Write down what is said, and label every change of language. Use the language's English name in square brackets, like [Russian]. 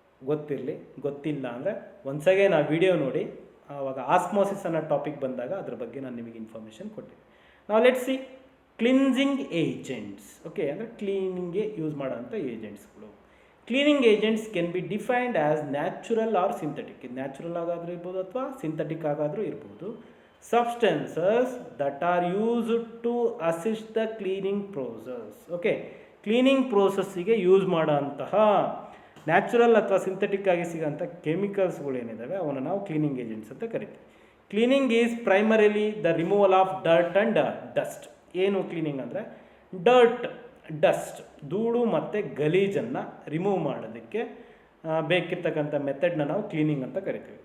[Kannada] ಗೊತ್ತಿರಲಿ, ಗೊತ್ತಿಲ್ಲ ಅಂದರೆ [English] once again [Kannada] ಆ ವಿಡಿಯೋ ನೋಡಿ. ಆವಾಗ ಆಸ್ಮೋಸಿಸ್ ಅನ್ನೋ ಟಾಪಿಕ್ ಬಂದಾಗ ಅದ್ರ ಬಗ್ಗೆ ನಾನು ನಿಮಗೆ ಇನ್ಫಾರ್ಮೇಷನ್ ಕೊಟ್ಟಿದ್ದೆ. ನಾವು [English] let's see [Kannada] cleansing agents. Okay, ಅಂದರೆ ಕ್ಲೀನಿಂಗ್ಗೆ ಯೂಸ್ ಮಾಡೋಂಥ ಏಜೆಂಟ್ಸ್ಗಳು. [English] Cleaning agents can be defined as natural or synthetic. [Kannada] ಇದು ನ್ಯಾಚುರಲ್ ಆಗಾದರೂ ಇರ್ಬೋದು ಅಥವಾ ಸಿಂಥೆಟಿಕ್ ಆಗಾದರೂ ಇರ್ಬೋದು. [English] Substances that are used to assist the cleaning process. [Kannada] Okay, cleaning ಪ್ರೋಸೆಸ್ಸಿಗೆ use ಮಾಡೋಂತಹ natural ಅಥವಾ synthetic ಆಗಿ ಸಿಗೋಂಥ ಕೆಮಿಕಲ್ಸ್ಗಳು ಏನಿದ್ದಾವೆ ಅವನ್ನ ನಾವು ಕ್ಲೀನಿಂಗ್ ಏಜೆಂಟ್ಸ್ ಅಂತ ಕರಿತೀವಿ. [English] Cleaning is primarily the removal of dirt and dust. [Kannada] ಏನು ಕ್ಲೀನಿಂಗ್ ಅಂದರೆ ಡರ್ಟ್, ಡಸ್ಟ್, ಧೂಳು ಮತ್ತು ಗಲೀಜನ್ನು ರಿಮೂವ್ ಮಾಡೋದಕ್ಕೆ ಬೇಕಿರ್ತಕ್ಕಂಥ ಮೆಥಡ್ನ ನಾವು ಕ್ಲೀನಿಂಗ್ ಅಂತ ಕರಿತೀವಿ.